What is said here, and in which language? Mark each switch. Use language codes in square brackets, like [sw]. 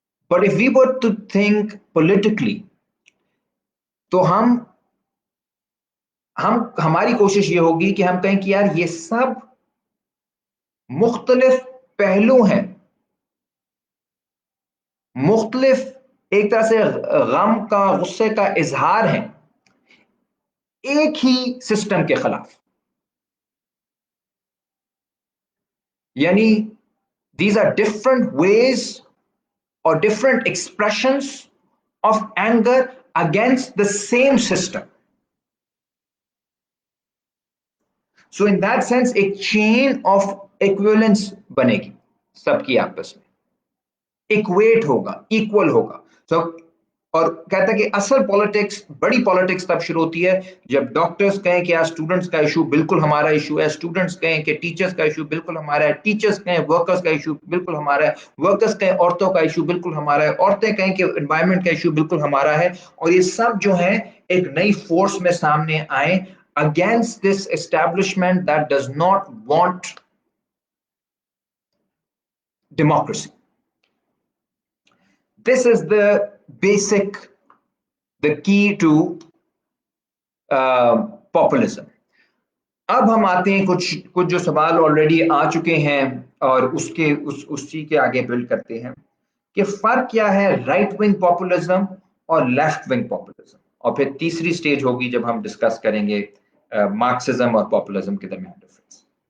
[en] but if we were to think politically, [hi] तो हम हमारी कोशिश ये होगी कि हम कहें कि यार ये सब मुख्तलिफ पहलू हैं, मुख्तलिफ एक तरह से गम का, गुस्से का इजहार है एक ही सिस्टम के खिलाफ. [en] यानी these are different ways or different expressions of anger against the same system. So in that sense [hi] एक chain of equivalence बनेगी सबकी आपस में, इक्वेट होगा, इक्वल होगा. so, और कहता है कि असल पॉलिटिक्स, बड़ी पॉलिटिक्स तब शुरू होती है जब डॉक्टर्स कहें कि यार स्टूडेंट्स का इशू बिल्कुल हमारा इशू है, स्टूडेंट्स कहें कि टीचर्स का इशू बिल्कुल हमारा है, टीचर्स कहें वर्कर्स का इशू बिल्कुल हमारा है, वर्कर्स कहें औरतों का इशू बिल्कुल हमारा है, औरतें कहें कि एनवायरमेंट का इशू बिल्कुल हमारा है. और ये सब जो है एक नई फोर्स में सामने आए [en] Against this establishment that does not want democracy. This is the basic, the key to populism. [hi] अब हम आते हैं कुछ जो सवाल ऑलरेडी आ चुके हैं और उसी के आगे बिल्ड करते हैं कि फर्क क्या है राइट विंग पॉपुलिज्म और लेफ्ट विंग पॉपुलिज्म, और फिर तीसरी स्टेज होगी जब हम डिस्कस करेंगे मार्क्सिज्म और पॉपुलिज्म के दरमियान डिफरेंस.